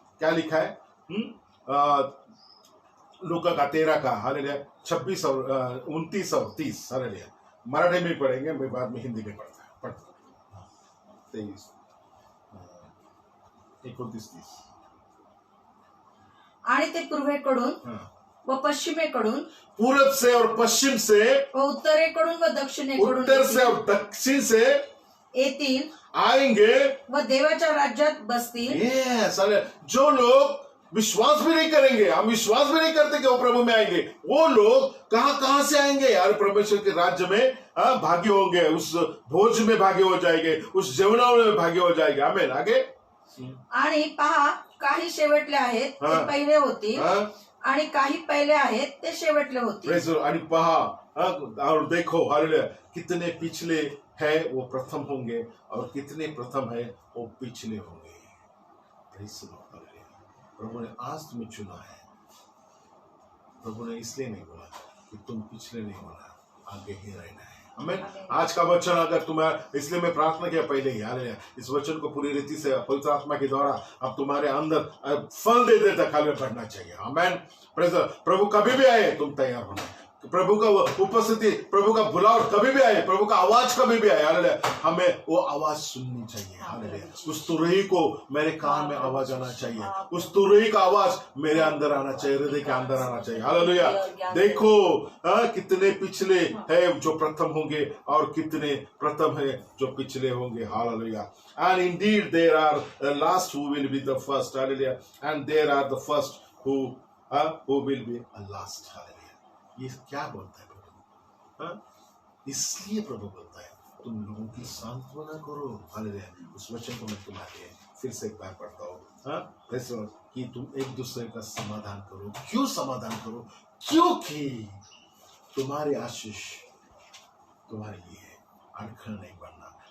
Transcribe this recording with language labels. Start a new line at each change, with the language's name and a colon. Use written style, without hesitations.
Hindi: क्या लिखा है लूका का 13 का, हालेलुया, 26 और 29 और 30। हालेलुया, मराठी में पढ़ेंगे, मैं बाद में हिंदी में पढ़ता 23 29 30।
Marathi: आणि ते पूर्वेकडून व पश्चिमेकडून,
Hindi: पूरब से और पश्चिम से,
Marathi: व उत्तरेकडून व दक्षिणेकडून,
Hindi: उत्तर से और दक्षिण से
Marathi: येतील,
Hindi: आएंगे
Marathi: व देवाच्या राज्यात बसतील।
Hindi: जो लोग विश्वास भी नहीं करेंगे, हम विश्वास भी नहीं करते कि वो प्रभु में आएंगे, वो लोग कहां से आएंगे यार, परमेश्वर के राज्य में भागी होंगे, उस भोज में भागी हो जाएंगे, उस जेवणा में भागी हो जाएंगे। आमेन। आगे,
Marathi: आणि पहा, काही शेवटले आहेत ते पहिले होतील, आणि काही पहिले आहेत ते शेवटले होतील। आणि पहा
Hindi: और देखो, हालेलुया, कितने पिछले है वो प्रथम होंगे, और कितने प्रथम है वो पिछले होंगे।
English: Praise the Lord.
Hindi: प्रभु ने आज तुम्हें चुना है। प्रभु ने इसलिए नहीं बोला कि तुम पिछले नहीं होना, आगे ही रहना है। आमीन। आज का वचन अगर तुम्हें, इसलिए मैं प्रार्थना किया पहले ही, हालेलुया, इस वचन को पूरी रीति से पवित्र आत्मा के द्वारा अब तुम्हारे अंदर फल दे देता खाली बढ़ना चाहिए। आमीन। प्रभु कभी भी आए तुम तैयार होना, प्रभु का उपस्थिति, प्रभु का बुलाव कभी भी आए, प्रभु का आवाज कभी भी आए, हालेलुया, हमें वो आवाज सुननी चाहिए। हालेलुया, उस तुरही को मेरे कान में आवाज आना चाहिए, उस तुरही का आवाज मेरे अंदर आना चाहिए, हृदय के अंदर आना चाहिए। हालेलुया। देखो कितने पिछले है जो प्रथम होंगे, और कितने प्रथम है जो पिछले होंगे। Hallelujah.
English: And indeed there are the last who will be the first. Hallelujah. And there are the first who will be a last.
Hindi: Hallelujah. ये क्या बोलता है प्रभु? इसलिए प्रभु बोलता है तुम लोगों की सांत्वना करो। हालेलुया। उस वचन को मैं तुम्हारे फिर से एक बार पढ़ता हूँ।
English: praise the Lord,
Hindi: कि तुम एक दूसरे का समाधान करो। क्यों समाधान करो? क्योंकि तुम्हारी आशीष तुम्हारे लिए है, अड़खड़ नहीं बनना।